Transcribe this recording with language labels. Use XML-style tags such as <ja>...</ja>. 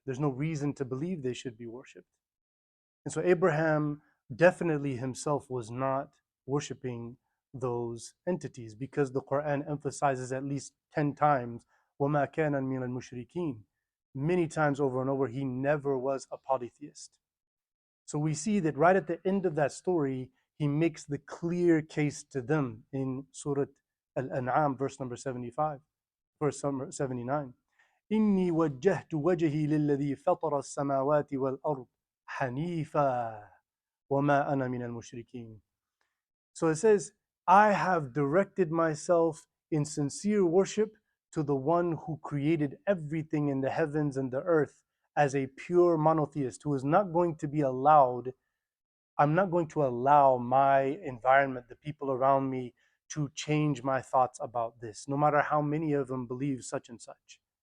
<en>There's no reason to believe they should be worshipped. And so Abraham definitely himself was not worshiping those entities because the Quran emphasizes at least 10 times,</en> <ar>وَمَا كَانَ مِنَ الْمُشْرِكِينَ.</ar> <en>Many times over and over, he never was a polytheist. So we see that right at the end of that story, he makes the clear case to them in Surah Al-An'am, verse number 75, verse number 79.</en> <ar>إني وجهت وجهي للذي فطر السماوات والأرض حنيفا وما أنا من المشركين.</ar> <en>So it says, I have directed myself in sincere worship to the one who created everything in the heavens and the earth as a pure monotheist who is not going to be allowed, I'm not going to allow my environment, the people around me, to change my thoughts about this, no matter how many of them believe such and such.</en>